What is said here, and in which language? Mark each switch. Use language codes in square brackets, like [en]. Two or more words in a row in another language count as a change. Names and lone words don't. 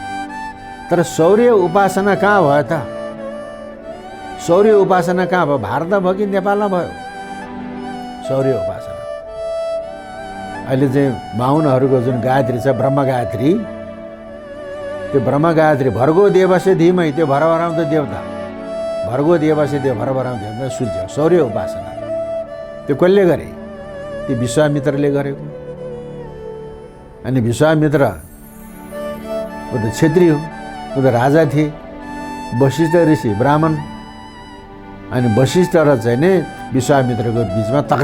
[ne] तर सौर्य उपासना कहाँ भयो त? सौर्य उपासना कहाँ भयो? भारतमा भयो कि नेपालमा भयो सौर्य उपासना? अहिले चाहिँ बाहुनहरूको जुन गायत्री छ, ब्रह्म गायत्री, त्यो ब्रह्म गायत्री [sa] भर्गो देवस्य धीमहि [ne] त्यो भरभराउँदो देवता [sa] भर्गो देवस्य [ne] देव भरभराउँदो देवता सूर्य सौर्य उपासना त्यो कसले गरे त्यो विश्वामित्रले गरेको अनि विश्वामित्र ऊ त क्षेत्री हो ऊ त राजा थिए वशिष्ठ ऋषि ब्राह्मण अनि वशिष्ठ र चाहिँ नि विश्वामित्रको बिचमा